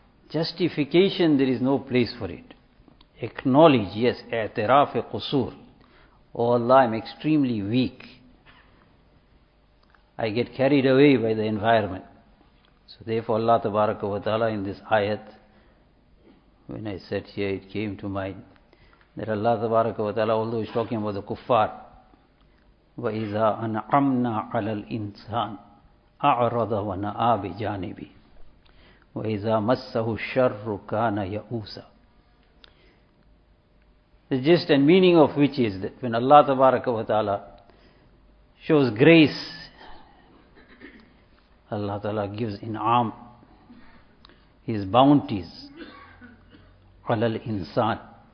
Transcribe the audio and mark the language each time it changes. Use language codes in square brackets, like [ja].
[en] Justification, there is no place for it. Acknowledge, yes, [ar] اعتراف قصور. [en] Oh Allah, I'm extremely weak. I get carried away by the environment. So therefore Allah tabaraka wa ta'ala in this ayat, when I said here, it came to mind. That Allah tabaraka wa ta'ala, although he's talking about the kuffar, [ar] وَإِذَا أَنْعَمْنَا عَلَى الْإِنسَانِ أَعْرَضَ وَنَآ بِجَانِبِ وَإِذَا مَسَّهُ الشَّرُّ كَانَ يَأُوسَ. [en] The gist and meaning of which is that when Allah tabaraka wa ta'ala shows grace, Allah ta'ala gives in'am, His bounties, [ar] عَلَى الْإِنسَانِ.